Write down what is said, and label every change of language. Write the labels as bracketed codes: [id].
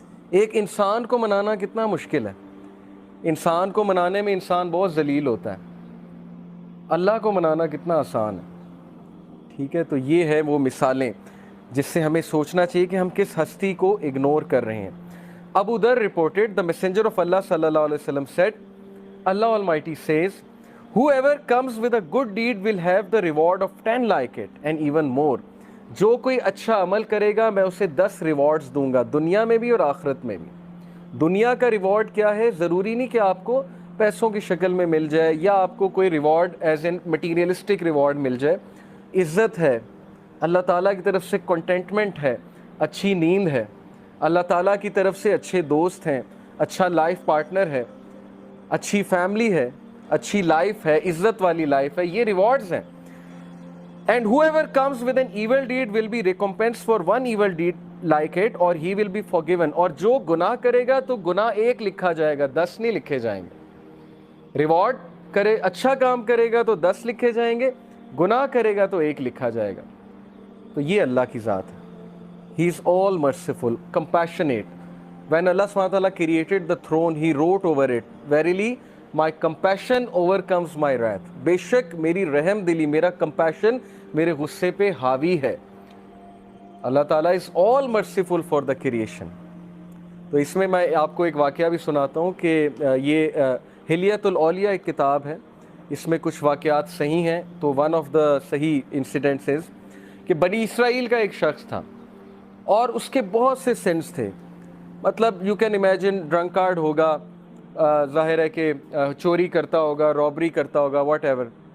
[ur] ایک انسان کو منانا کتنا مشکل ہے, انسان کو منانے میں انسان بہت ذلیل ہوتا ہے, اللہ کو منانا کتنا آسان ہے. ٹھیک ہے, تو یہ ہے وہ مثالیں جس سے ہمیں سوچنا چاہیے کہ ہم کس ہستی کو اگنور کر رہے ہیں. ابو ذر [en] reported, the messenger of Allah [ur] صلی اللہ علیہ وسلم [en] said, Allah Almighty says, whoever comes with a good deed will have the reward of 10 like it and even more. [ur] جو کوئی اچھا عمل کرے گا میں اسے 10 ریوارڈز دوں گا, دنیا میں بھی اور آخرت میں بھی. دنیا کا ریوارڈ کیا ہے؟ ضروری نہیں کہ آپ کو پیسوں کی شکل میں مل جائے یا آپ کو کوئی reward [en] as an materialistic reward [ur] مل جائے. عزت ہے, اللہ تعالیٰ کی طرف سے کنٹینٹمنٹ ہے, اچھی نیند ہے, اللہ تعالیٰ کی طرف سے اچھے دوست ہیں, اچھا لائف پارٹنر ہے, اچھی فیملی ہے, اچھی لائف ہے, عزت والی لائف ہے, یہ ریوارڈز ہیں. [en] And whoever comes with an evil deed will be recompensed for one evil deed like it or he will be forgiven. [ur] اور جو گناہ کرے گا تو گناہ 1 لکھا جائے گا, 10 نہیں لکھے جائیں گے. ریوارڈ کرے, اچھا کام کرے گا تو 10 لکھے جائیں گے, گناہ کرے گا تو 1 لکھا جائے گا. تو یہ اللہ کی ذات ہے. [en] He is all merciful, compassionate. When Allah SWT created the throne, He wrote over it, verily my compassion overcomes my wrath. [ur] بے شک میری رحم دلی, میرا compassion میرے غصے پہ حاوی ہے. [en] اللہ تعالیٰ is all merciful for the creation. [ur] تو اس میں آپ کو ایک واقعہ بھی سناتا ہوں کہ یہ حلیۃ الاولیاء ایک کتاب ہے, اس میں کچھ واقعات صحیح ہیں. تو [en] one of the صحیح incidents [ur] کہ بنی اسرائیل کا ایک شخص تھا اور اس کے بہت سے سنس تھے. مطلب [en] you can imagine, [ur] ڈرنکارڈ ہوگا, ظاہر ہے کہ چوری کرتا ہوگا, رابری کرتا ہوگا, واٹ ایور.